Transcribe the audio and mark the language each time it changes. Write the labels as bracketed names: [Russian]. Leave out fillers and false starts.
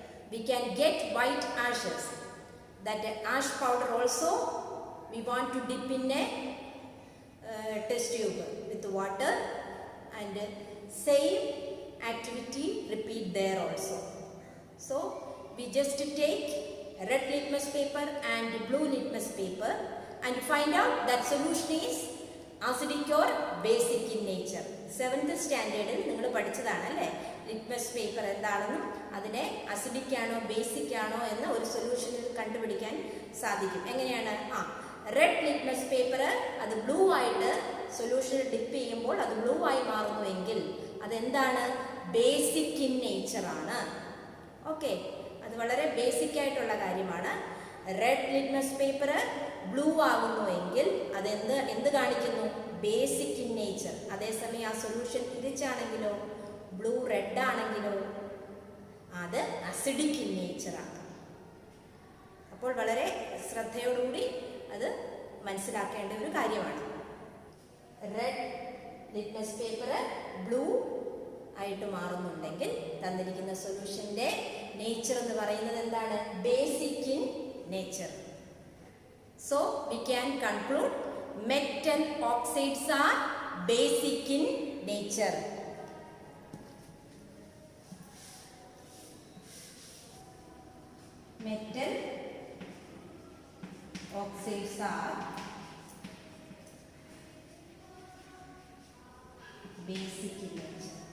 [English] We can get white ashes. That ash powder also we want to dip in a test tube with water, and same activity repeat there also. So, we just take red litmus paper and blue litmus paper and find out that solution is acidic or basic in nature. [Malayalam] 7th standardൽ നിങ്ങൾ പഠിച്ചതാണ് അല്ലേ, litmus paper എന്താണെന്നും അതിനെ acidic ആണോ basic ആണോ എന്ന് ഒരു സൊല്യൂഷനിൽ കണ്ടുപിടിക്കാൻ സാധിക്കും. എങ്ങനെയാണ്? റെഡ് ലിറ്റ്മസ് പേപ്പർ അത് ബ്ലൂ ആയിട്ട് സൊല്യൂഷനിൽ ഡിപ്പ് ചെയ്യുമ്പോൾ അത് ബ്ലൂ ആയി മാറുന്നുവെങ്കിൽ അതെന്താണ്? Basic in നേച്ചറാണ്. ഓക്കെ, അത് വളരെ ബേസിക് ആയിട്ടുള്ള കാര്യമാണ്. റെഡ് ലിറ്റ്മസ് പേപ്പർ ബ്ലൂ ആകുന്നുവെങ്കിൽ എന്ത് കാണിക്കുന്നു? [English] Basic in nature. [Malayalam] അതേസമയം ആ സൊല്യൂഷൻ തിരിച്ചാണെങ്കിലോ, ബ്ലൂ റെഡ് ആണെങ്കിലോ അത് അസിഡിക് ഇൻ നേച്ചറാണ്. അപ്പോൾ വളരെ ശ്രദ്ധയോടുകൂടി അത് മനസ്സിലാക്കേണ്ട ഒരു കാര്യമാണ്. റെഡ് ലിറ്റ്മസ് പേപ്പർ ബ്ലൂ ആയിട്ട് മാറുന്നുണ്ടെങ്കിൽ തന്നിരിക്കുന്ന സൊല്യൂഷൻ്റെ നേച്ചർ എന്ന് പറയുന്നത് എന്താണ്? [English] Basic in nature. So, we can conclude metal oxides are basic in nature. Metal oxides are basic in nature.